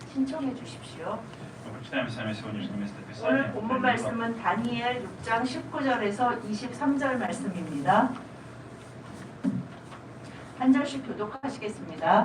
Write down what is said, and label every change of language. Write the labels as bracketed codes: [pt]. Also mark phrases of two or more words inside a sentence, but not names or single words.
[ko] 신청해 주십시오. [ru] Мы прочитаем с вами сегодняшнее [ko] 오늘 [ru] местописание. [ko] 본문 말씀은 다니엘 6장 19절에서 23절 말씀입니다. 한 절씩 교독하시겠습니다.